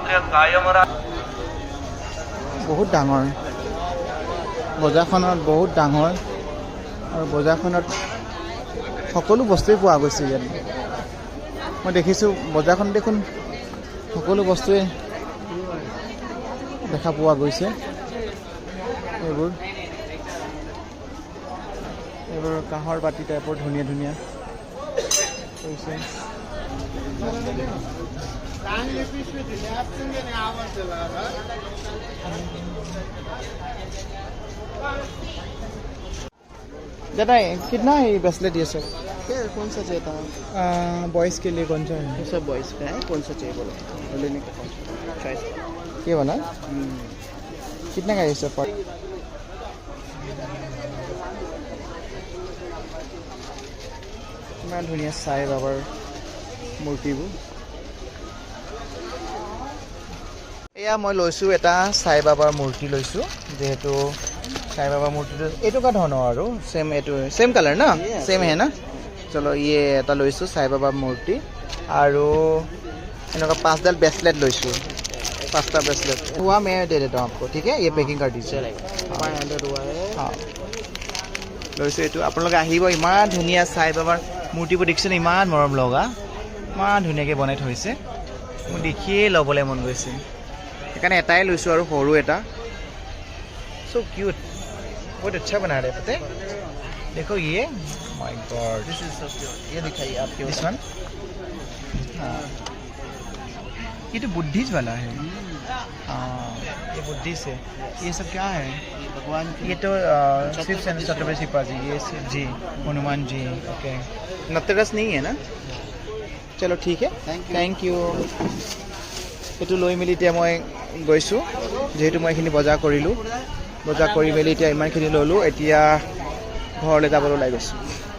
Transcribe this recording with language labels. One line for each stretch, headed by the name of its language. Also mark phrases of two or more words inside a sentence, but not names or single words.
Assamese: বহুত ডাঙৰ বজাৰখনত বহুত ডাঙৰ আৰু বজাৰখনত সকলো বস্তুৱেই পোৱা গৈছে ইয়াত মই দেখিছোঁ বজাৰখন দেখোন সকলো বস্তুৱে দেখা পোৱা গৈছে এইবোৰ কাঁহৰ বাতি টাইপৰ ধুনীয়া ধুনীয়া হৈছে
Hindi: दादा कितना है ब्रेसलेट ये सब कौन सा चाहिए था बॉयज़ के लिए कौन सा है ये सब बॉयज़ का है कौन सा चाहिए बोलो लेने का चॉइस ये वाला कितने का ये सब
Assamese: ইমান ধুনীয়া সাই বাবাৰ মূৰ্তিবোৰ এয়া মই লৈছোঁ এটা সাই বাবাৰ মূৰ্তি লৈছোঁ যিহেতু
Hindi: साई बाबा मूर्ति
Assamese: এইটো কা ধৰণৰ আৰু সেম এইটো সেম কালাৰ না
Hindi: सेम है ना चलो
Assamese: ये এটা লৈছো
Hindi: साई बाबा मूर्ति
Assamese: আৰু
Hindi: इनका 5 ब्रेसलेट
Assamese: লৈছো 5টা
Hindi: ब्रेसलेट हुआ मैं दे देता हूं आपको ठीक है ये पैकिंग कर दीजिए
Assamese: 500 हुआ है हां লৈছো এইটো আপোনালোকে আহিব ইমান ধুনীয়া साई बाबाৰ মূৰ্তিবোৰ দেখিছেনে ইমান মৰম লগা ইমান ধুনীয়াকৈ বনাই থৈছে মই দেখিয়ে ল'বলৈ মন গৈছে সেইকাৰণে এটাই লৈছো আৰু সৰু এটা
Hindi: सो क्यूट बहुत अच्छा बना रहे पता है देखो ये माय गॉड
English: this is so cute
Hindi: ये दिखाइए आपके
English: this one
Hindi: हाँ ये तो बुद्धिस्ट वाला है हाँ ये बुद्धिस्ट है ये सब क्या है भगवान ये तो शिव छत्रपति शिवाजी ये शिव जी हनुमान जी ओके नटराज नहीं है ना चलो ठीक है थैंक यू
Assamese: এইটো লৈ মেলি এতিয়া মই গৈছোঁ যেহেতু মই এইখিনি বজাৰ কৰিলোঁ বজাৰ কৰি মেলি এতিয়া ইমানখিনি ল'লোঁ এতিয়া ঘৰলৈ যাবলৈ ওলাই গৈছোঁ